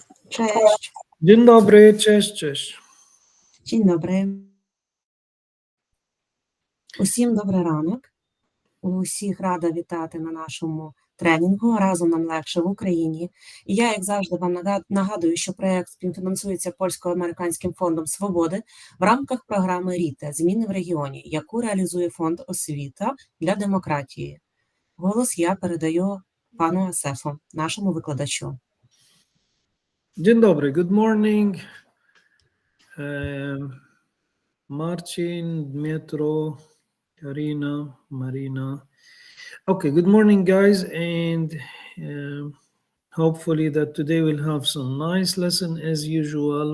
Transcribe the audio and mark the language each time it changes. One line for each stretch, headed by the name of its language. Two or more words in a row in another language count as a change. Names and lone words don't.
Polish: Cześć. Dzień dobry, cześć. Dzień dobry.
Ukrainian: Усім добрий ранок. Усіх рада вітати на нашому тренінгу «Разом нам легше в Україні». І я, як завжди, вам нагадую, що проєкт співфінансується Польсько-Американським Фондом Свободи в рамках програми RITA «Зміни в регіоні», яку реалізує Фонд Освіта для демократії. Голос я передаю пану Асефу, нашому викладачу.
Polish: Dzień dobry,
English: good morning. Marcin, Dmitro, Karina, Marina. Okay, good morning, guys, and hopefully that today we'll have some nice lesson as usual.